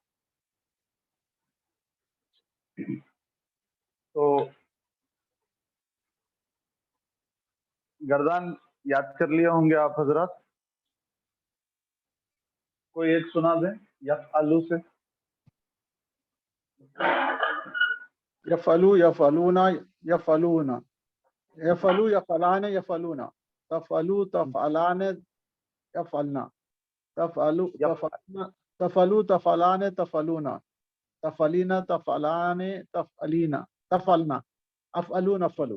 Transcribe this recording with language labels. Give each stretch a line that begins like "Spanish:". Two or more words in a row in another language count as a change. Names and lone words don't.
Urdu: تو گردان یاد کر لیے ہوں گے آپ حضرات. کوئی ایک سنا دیں یفعلو سے.
Arabic: یفعلو، یفعلونا، یفعلونا، یفعلو، یفعلان، یفعلونا، تفعلو، تفعلان، یفعلنا، تفعلو، تفعلنا، تفعلو، تفعلان، تفعلونا، تفعلینا، تفعلان، تفعلینا، تفعلنا، افعلو، نفعلو.